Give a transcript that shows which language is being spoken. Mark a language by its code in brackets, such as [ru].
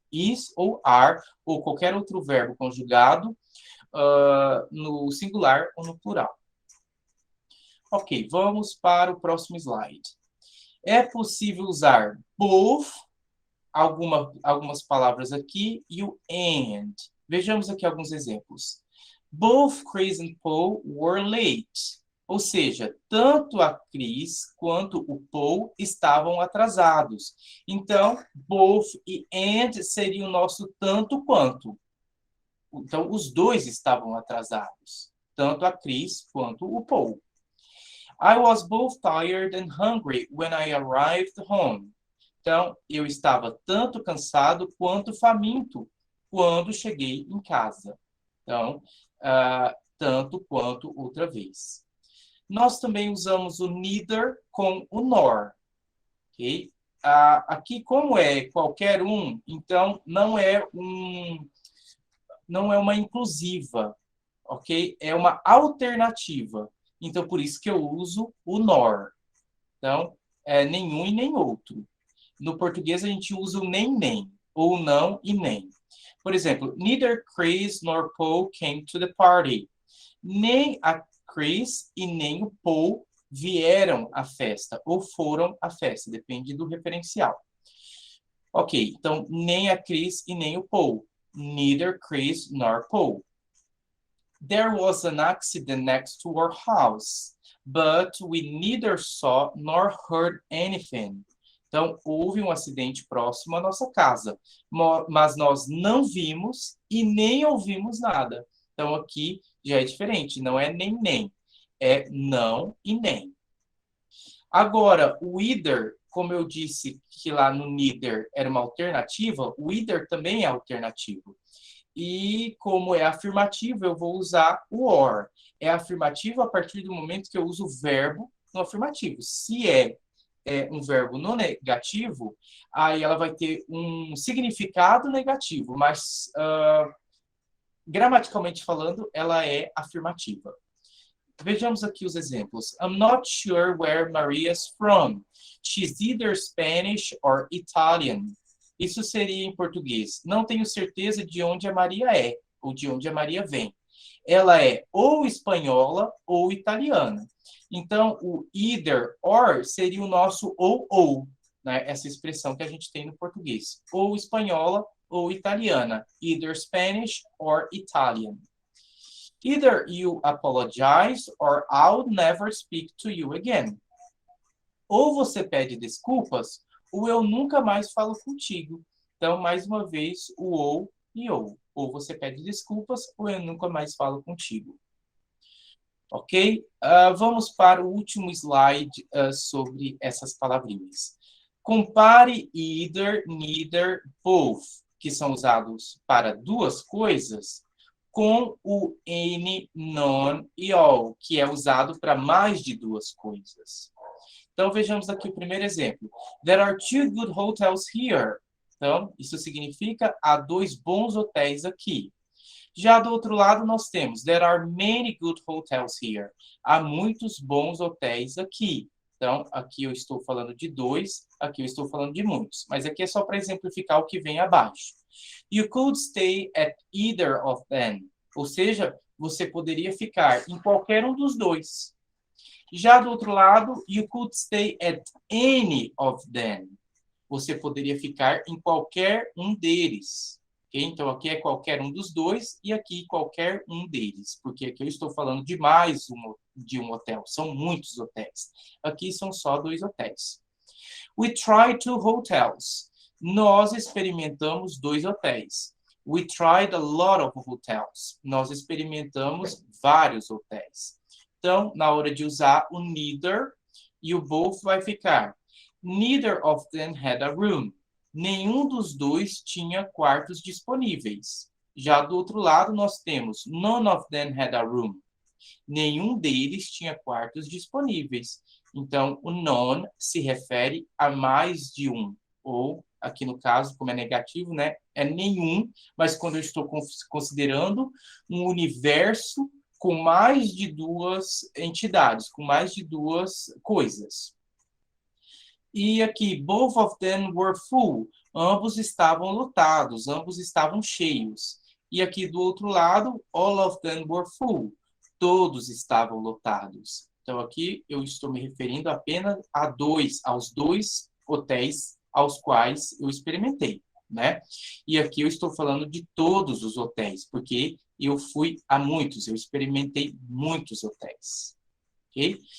[pt] Is ou are, ou qualquer outro verbo conjugado no singular ou no plural. Ok, vamos para o próximo slide. É possível usar both, algumas palavras aqui, e o and. Vejamos aqui alguns exemplos. [en] Both Chris and Paul were late. [pt] Ou seja, tanto a Chris quanto o Paul estavam atrasados. Então, both e and seria o nosso tanto quanto. Então, os dois estavam atrasados. Tanto a Chris quanto o Paul. [en] I was both tired and hungry when I arrived home. [pt] Então, eu estava tanto cansado quanto faminto quando cheguei em casa. Então, tanto quanto outra vez. Nós também usamos o neither com o nor. Okay? Aqui, como é qualquer um, então não é uma inclusiva. Ok? É uma alternativa. Então, por isso que eu uso o nor. Então, nenhum e nem outro. No português, a gente usa o nem, ou não e nem. Por exemplo, [en] neither Chris nor Paul came to the party. [pt] Nem a Chris e nem o Paul vieram à festa, ou foram à festa, depende do referencial. Ok, então, nem a Chris e nem o Paul. [en] Neither Chris nor Paul. There was an accident next to our house, but we neither saw nor heard anything. [pt] Então, houve um acidente próximo à nossa casa, mas nós não vimos e nem ouvimos nada. Então, aqui já é diferente, não é nem, é não e nem. Agora, o either, como eu disse que lá no neither era uma alternativa, o either também é alternativo. E como é afirmativo, eu vou usar o or. É afirmativo a partir do momento que eu uso o verbo no afirmativo. Se é um verbo no negativo, aí ela vai ter um significado negativo, mas gramaticalmente falando, ela é afirmativa. Vejamos aqui os exemplos. [en] I'm not sure where Maria's from. She's either Spanish or Italian. [pt] Isso seria em português. Não tenho certeza de onde a Maria é, ou de onde a Maria vem. Ela é ou espanhola ou italiana. Então, o either or seria o nosso ou, né? Essa expressão que a gente tem no português. Ou espanhola ou italiana. [en] Either Spanish or Italian. Either you apologize or I'll never speak to you again. [pt] Ou você pede desculpas, ou eu nunca mais falo contigo. Então, mais uma vez, o ou e ou. Ou você pede desculpas, ou eu nunca mais falo contigo. Ok? Vamos para o último slide sobre essas palavrinhas. Compare either, neither, both, que são usados para duas coisas, com o any, none e all, que é usado para mais de duas coisas. Então, vejamos aqui o primeiro exemplo. [en] There are 2 good hotels here. [pt] Então, isso significa há 2 bons hotéis aqui. Já do outro lado, nós temos [en] There are many good hotels here. [pt] Há muitos bons hotéis aqui. Então, aqui eu estou falando de 2, aqui eu estou falando de muitos. Mas aqui é só para exemplificar o que vem abaixo. [en] You could stay at either of them. [pt] Ou seja, você poderia ficar em qualquer um dos dois. Já do outro lado, [en] you could stay at any of them. [pt] Você poderia ficar em qualquer um deles. Okay? Então, aqui é qualquer um dos dois e aqui qualquer um deles. Porque aqui eu estou falando de mais de um hotel. São muitos hotéis. Aqui são só 2 hotéis. [en] We tried 2 hotels. [pt] Nós experimentamos 2 hotéis. [en] We tried a lot of hotels. [pt] Nós experimentamos vários hotéis. Então, na hora de usar o neither e o both vai ficar [en] neither of them had a room. [pt] Nenhum dos dois tinha quartos disponíveis. Já do outro lado, nós temos [en] none of them had a room. [pt] Nenhum deles tinha quartos disponíveis. Então, o none se refere a mais de um. Ou, aqui no caso, como é negativo, né? É nenhum, mas quando eu estou considerando um universo com mais de 2 entidades, com mais de 2 coisas. E aqui, [en] both of them were full. [pt] Ambos estavam lotados, ambos estavam cheios. E aqui do outro lado, [en] all of them were full. [pt] Todos estavam lotados. Então aqui eu estou me referindo apenas aos 2 hotéis aos quais eu experimentei, né? E aqui eu estou falando de todos os hotéis, porque eu fui a muitos, eu experimentei muitos hotéis. Ok?